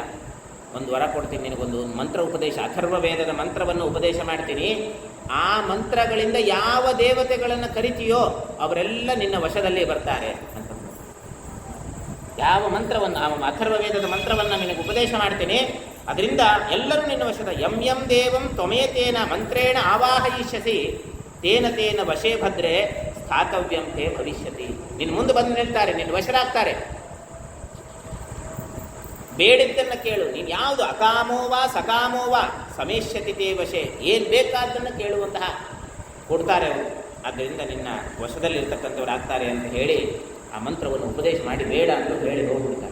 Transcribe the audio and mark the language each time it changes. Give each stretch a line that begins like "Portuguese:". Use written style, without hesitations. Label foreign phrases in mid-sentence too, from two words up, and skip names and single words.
Kannada: ಒಂದು ವರ ಕೊಡ್ತೀನಿ ನಿನಗೊಂದು ಮಂತ್ರ ಉಪದೇಶ, ಅಥರ್ವ ವೇದದ ಮಂತ್ರವನ್ನು ಉಪದೇಶ ಮಾಡ್ತೀನಿ. ಆ ಮಂತ್ರಗಳಿಂದ ಯಾವ ದೇವತೆಗಳನ್ನು ಕರಿತೀಯೋ ಅವರೆಲ್ಲ ನಿನ್ನ ವಶದಲ್ಲೇ ಬರ್ತಾರೆ ಅಂತ. ಯಾವ ಮಂತ್ರವನ್ನು, ಆ ಅಥರ್ವ ವೇದದ ಮಂತ್ರವನ್ನು ನಿನಗೆ ಉಪದೇಶ ಮಾಡ್ತೀನಿ, ಅದರಿಂದ ಎಲ್ಲರೂ ನಿನ್ನ ವಶದ.
Sanskrit: ಯಂ ದೇವಂ ತ್ವಮೇತೇನ ಮಂತ್ರೇಣ ಆವಾಹಯಿಷ್ಯಸಿ ತೇನ ತೇನ ವಶೇ ಭದ್ರೆ ಸ್ಥಾತವ್ಯಂ ತೇ ಭವಿಷ್ಯತಿ.
Kannada: ನಿನ್ನ ಮುಂದೆ ಬಂದು ನಿಲ್ತಾರೆ, ನಿನ್ನ ವಶರಾಗ್ತಾರೆ. ಬೇಡಿದ್ದನ್ನು ಕೇಳು, ನೀನು ಯಾವುದು
Sanskrit: ಅಕಾಮೋವಾ ಸಕಾಮೋವಾ ಸಮೇಷ್ಯತಿ ತೇ ವಶೆ,
Kannada: ಏನು ಬೇಕಾದ್ದನ್ನು ಕೇಳುವಂತಹ ಕೊಡ್ತಾರೆ ಅವರು. ಆದ್ದರಿಂದ ನಿನ್ನ ವಶದಲ್ಲಿರ್ತಕ್ಕಂಥವ್ರು ಆಗ್ತಾರೆ ಅಂತ ಹೇಳಿ ಆ ಮಂತ್ರವನ್ನು ಉಪದೇಶ ಮಾಡಿ ಬೇಡ ಅಂತ ಹೇಳಿ ಹೋಗ್ಬಿಡ್ತಾರೆ.